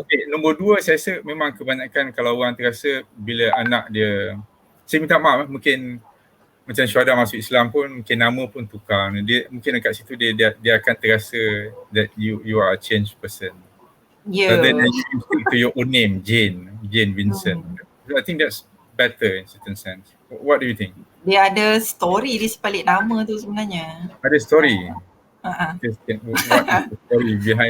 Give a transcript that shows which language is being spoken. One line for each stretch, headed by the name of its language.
Malay: Okay, nombor 2 saya rasa memang kebanyakan kalau orang terasa bila anak dia, saya minta maaf mungkin macam Syuhada masuk Islam pun mungkin nama pun tukar. Dia mungkin dekat situ dia akan terasa
English: that you are a changed person. Rather than you stick to your own name, Jane Vincent. I think that's better in certain sense. What do you think?
Malay: Dia ada story di sebalik nama tu sebenarnya. Ada story?
English: What is the story behind